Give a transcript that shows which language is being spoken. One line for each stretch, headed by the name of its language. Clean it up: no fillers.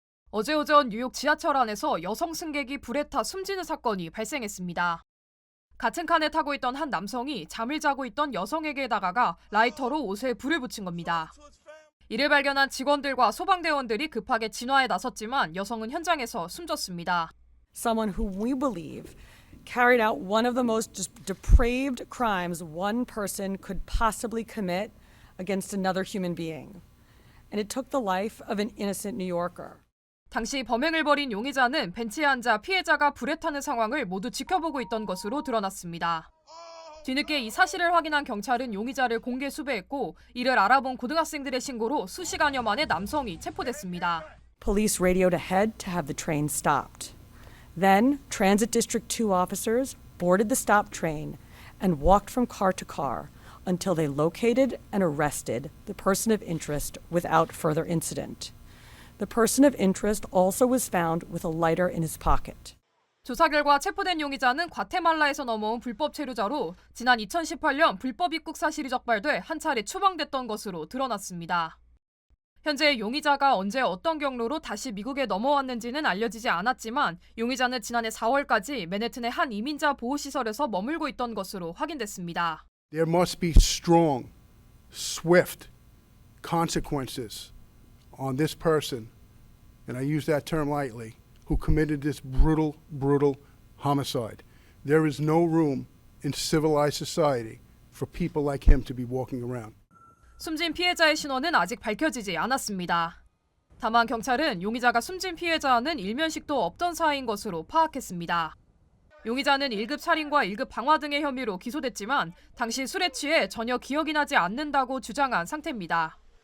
Korean: 어제 오전 뉴욕 지하철 안에서 여성 승객이 불에 타 숨지는 사건이 발생했습니다. 같은 칸에 타고 있던 한 남성이 잠을 자고 있던 여성에게 다가가 라이터로 옷에 불을 붙인 겁니다. 이를 발견한 직원들과 소방대원들이 급하게 진화에 나섰지만 여성은 현장에서 숨졌습니다.
English: Someone who we believe carried out one of the most depraved crimes one person could possibly commit against another human being. And it took the life of an innocent New Yorker.
Korean: 당시 범행을 벌인 용의자는 벤치에 앉아 피해자가 불에 타는 상황을 모두 지켜보고 있던 것으로 드러났습니다. 뒤늦게 이 사실을 확인한 경찰은 용의자를 공개 수배했고 이를 알아본 고등학생들의 신고로 수시간여 만에 남성이 체포됐습니다.
English: Police radioed ahead to have the train stopped. Then, Transit District 2 officers boarded the stop train and walked from car to car until they located and arrested the person of interest without further incident. The person of interest also was found with a lighter in his pocket.
Korean: 조사 결과 체포된 용의자는 과테말라에서 넘어온 불법 체류자로 지난 2018년 불법 입국 사실이 적발돼 한 차례 추방됐던 것으로 드러났습니다. 현재 용의자가 언제 어떤 경로로 다시 미국에 넘어왔는지는 알려지지 않았지만 용의자는 지난해 4월까지 맨해튼의 한 이민자 보호시설에서 머물고 있던 것으로 확인됐습니다.
English: There must be strong, swift consequences on this person, and I use that term lightly, who committed this brutal homicide. There is no room in civilized society for people like him to be walking around.
Korean: 숨진 피해자의 신원은 아직 밝혀지지 않았습니다. 다만 경찰은 용의자가 숨진 피해자와는 일면식도 없던 사이인 것으로 파악했습니다. 용의자는 1급 살인과 1급 방화 등의 혐의로 기소됐지만 당시 술에 취해 전혀 기억이 나지 않는다고 주장한 상태입니다.